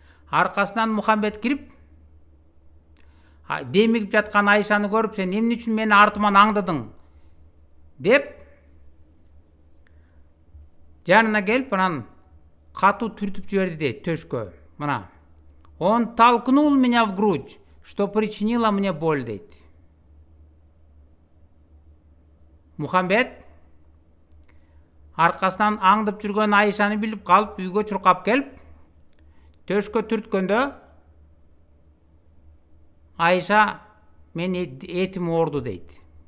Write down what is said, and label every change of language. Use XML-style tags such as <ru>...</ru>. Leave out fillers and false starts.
<ky>Аркасынан Мухаммед кирип, демигип жаткан Айшаны көрүп, сен эмне үчүн мени артыман аңдыдың деп, жанына келип, анан катуу түртүп жиберди дейт төшкө. Мына,</ky> <ru>он толкнул меня в грудь, что причинило мне боль</ru> <ky>дейт. Мухаммед аркасынан аңдып жүргөн Айшаны билип калып, үйгө чуркап келип, төшкө түрткөндө Айша мен этим оорду дейт.</ky>